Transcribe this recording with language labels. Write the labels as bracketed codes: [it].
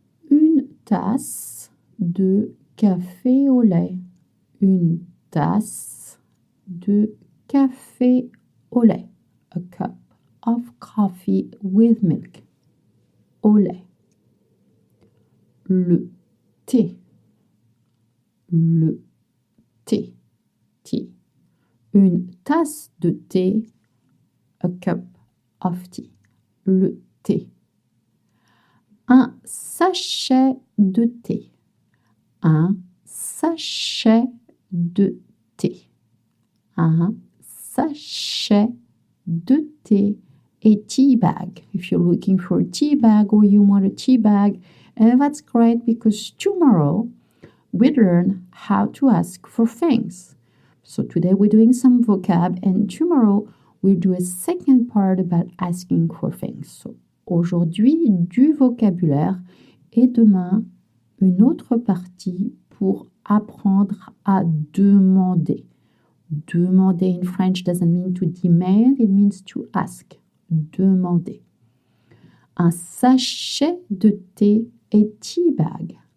[fr] Une tasse de café au lait. Une tasse de café au lait. [en] A cup of coffee with milk. [fr] Au lait. Le thé. Le thé. Tea. Une tasse de thé. [en] A cup of tea. [fr] Le thé. Un sachet de thé. Un sachet de thé. Un sachet de thé. [en] A tea bag. If you're looking for a tea bag or you want a tea bag, and that's great because tomorrow we learn how to ask for things. So today we're doing some vocab and tomorrow we'll do a second part about asking for things. [fr] So aujourd'hui du vocabulaire et demain une autre partie pour apprendre à demander. [en] Demander in French doesn't mean to demand, it means to ask. [fr] Demander. Un sachet de thé et tea bag.